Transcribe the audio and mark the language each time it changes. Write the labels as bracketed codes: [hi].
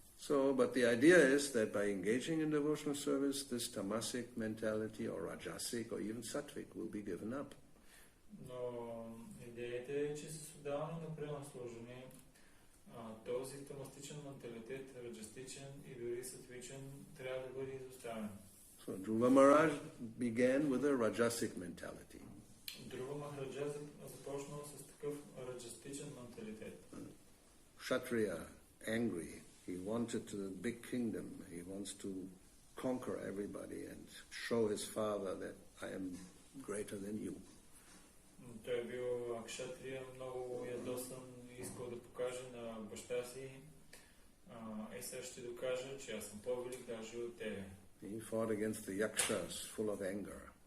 [en] So, but the idea is that by engaging in devotional service, this tamasic mentality or rajasic or even sattvic will be given up. [bg] Но идеята е, че с отдаване на преданно служение този тамастичен менталитет, раджастичен и дори сатвичен, трябва да бъде изоставен. [en] So Dhruva Maharaj began with a rajasic mentality. [bg] Dhruva Maharaj започнал с такъв раджастичен менталитет. [en] Kshatriya, angry. He wanted a big kingdom. He wants to conquer everybody and show his father that I am greater than you. [bg] Той е бил кшатрия, много ядосан и искал да покаже на баща си. Сега ще докажа, че аз съм по-велик даже от тебе. [en] He fought against the yakshas, full of anger.